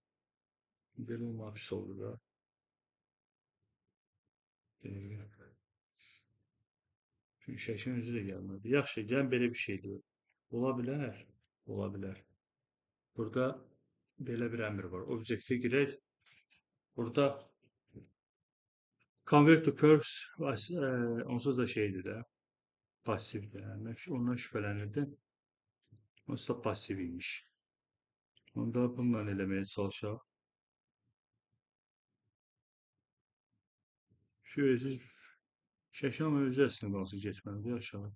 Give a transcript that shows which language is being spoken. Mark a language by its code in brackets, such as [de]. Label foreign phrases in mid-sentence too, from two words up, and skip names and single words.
[az] Belə olmaq pis olur da. Dəqiqə. Çünki şəklin özü də gəlmədi. Yaxşı, gəlin belə bir şey deyək. Ola bilər, ola bilər. Burada belə bir əmr var. Obyektə girək. Burada [en] convert to curves [az] onsuz da şeydir də. Passivdir. Yəni, ondan şübhələnirdim. Onsuz da passiv imiş. Onda bununla eləməyə çalışaq. Şöyle şəkil amma özü əslində qalsın getməlidir aşağı.